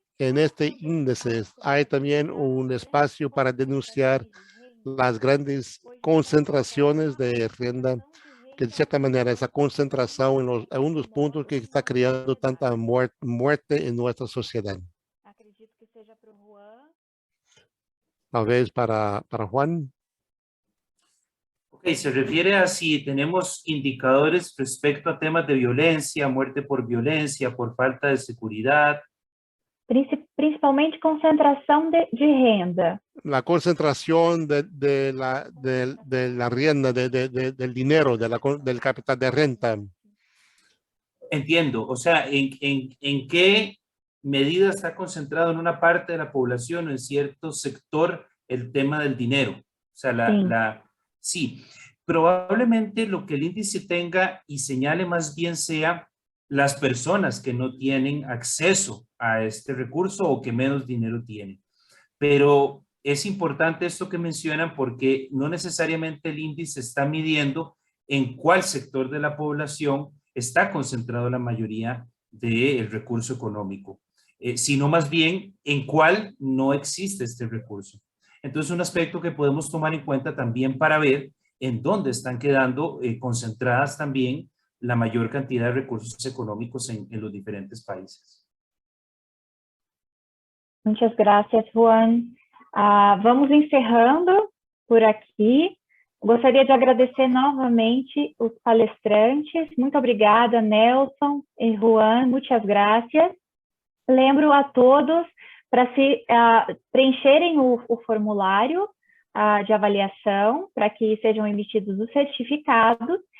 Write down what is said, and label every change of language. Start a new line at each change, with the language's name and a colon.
Spanish: En este índice hay también un espacio para denunciar las grandes concentraciones de renta, que de cierta manera esa concentración en algunos puntos que está creando tanta muerte en nuestra sociedad.
Portuguese: Acredito que seja para o Juan.
Spanish: Tal vez para Juan. Ok, se refiere a si tenemos indicadores respecto a temas de violencia, muerte por violencia, por falta de seguridad.
Portuguese: Principalmente concentração de renda.
Spanish: La concentración de la rienda, del dinero, del capital de renta. Entiendo, o sea, ¿en qué medida está concentrado en una parte de la población o en cierto sector el tema del dinero? O sea, sí, probablemente lo que el índice tenga y señale más bien sea las personas que no tienen acceso a este recurso o que menos dinero tienen. Pero es importante esto que mencionan porque no necesariamente el índice está midiendo en cuál sector de la población está concentrado la mayoría del recurso económico, sino más bien en cuál no existe este recurso. Entonces, un aspecto que podemos tomar en cuenta también para ver en dónde están quedando concentradas también la mayor cantidad de recursos económicos en los diferentes países. Muchas gracias, Juan.
Portuguese: Vamos encerrando por aqui. Gostaria de agradecer novamente os palestrantes. Muito obrigada, Nelson e Juan.
Spanish: Muchas gracias.
Portuguese: Lembro a todos para se preencherem o formulário de avaliação, para que sejam emitidos os certificados.